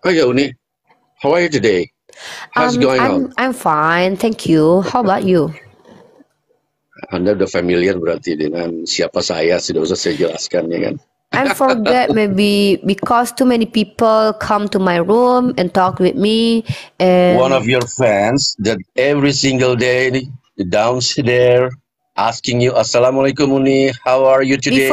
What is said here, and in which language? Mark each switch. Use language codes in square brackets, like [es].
[en] Oh ya Uni, how are you today? How's going on? I'm fine, thank you. How about you? [id] Anda udah familiar berarti dengan siapa saya, sudah usah saya jelaskan ya kan. [en] I forget maybe because too many people come to my room and talk with me. And one of your fans that every single day downstairs asking you, Assalamualaikum Uni, how are you today?